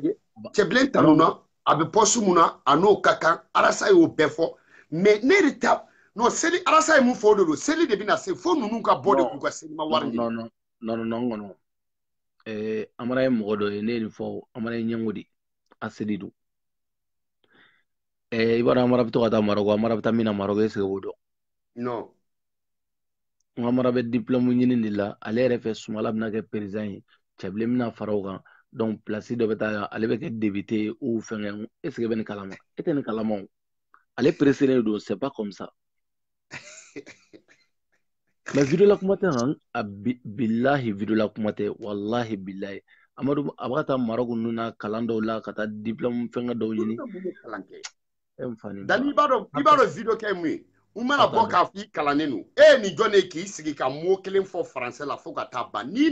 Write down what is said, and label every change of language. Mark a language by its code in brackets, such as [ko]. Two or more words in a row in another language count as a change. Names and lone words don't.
[bm] lajɛ cɛbilen tanu na a bɛ poste mun na a n'o ka kan arasa y'o bɛɛ fɔ mais ne de ta non seli arasa ye mun fɔ o de don seli de bɛna se fo ninnu ka bɔ de k'u ka seli ma wari ɲini non kɔnɔ Amara ye mɔgɔ dɔ ye ne ye nin fɔ Amara ye ɲɛngo de a seli don i b'a dɔn Amara bɛ to ka taa Marɔku Amara bɛ taa min na Marɔku [fr] est-ce que [bm] o dɔn non n ka Amara bɛ diplôme ɲini de la ale yɛrɛ fɛ Sumala bɛna kɛ président ye cɛbilen bɛna fara o kan donc place dɔ bɛ taa ale bɛ kɛ député ye ou fɛngɛ [fr] est-ce que [bm] bɛ nin kalama e tɛ nin kalama o ale pressé don [fr] c'est pas comme ça [bm] mais video la kuma tɛ han billahi video la kuma tɛ [ar] wallahi billahi [bm] Amadu a bɛ ka taa Marɔku ninnu na kalan dɔw la ka taa diplôme fɛngɛ dɔw ɲini dani i b'a dɔn video kɛ mun ye u mana bɔ k'a fɔ i kalannen don e ye nin jɔn de k'i sigi ka mot kelen fɔ français la fo ka taa ban n'i